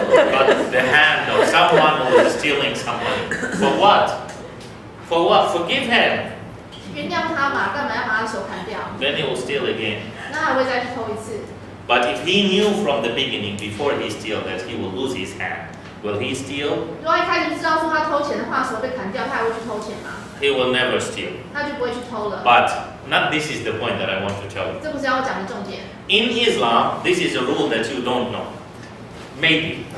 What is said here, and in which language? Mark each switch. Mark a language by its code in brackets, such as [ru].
[en] But the hand of someone who is stealing some money. For what? For what? Forgive him. [zh] 原谅他嘛，干嘛要把他手砍掉？ [en] Then he will steal again. [zh] 那还会再去偷一次。 [en] But if he knew from the beginning, before he steal, that he will lose his hand, will he steal? [zh] 如果一开始就知道说他偷钱的话，手被砍掉，他还会去偷钱吗？ [en] He will never steal. [zh] 他就不会去偷了。 [en] But not this is the point that I want to tell you. [zh] 这不是要讲的重点。 [en] In Islam, this is a rule that you don't know. Maybe.